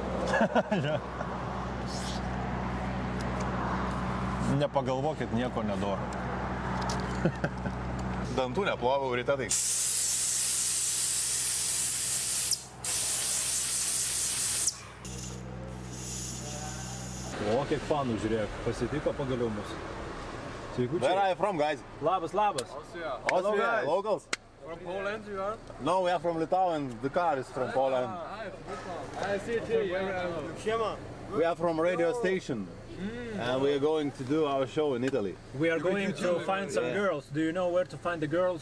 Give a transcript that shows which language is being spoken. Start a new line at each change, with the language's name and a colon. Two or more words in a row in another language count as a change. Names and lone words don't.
Lithuanian: Nepagalvokit, nieko nedoro. Dantų neplovau ryte, tai... O, kiek fanų, žiūrėk, pasitiko pagaliau mus. Sveikučiai.
English: Where are you from, guys?
Lithuanian: Labas, labas.
English: Austria, locals? From Poland, you are? No, we are from Lithuania. The car is from Poland. I see it here. We are from radio station. And we are going to do our show in Italy. We are going to find some girls. Do you know where to find the girls?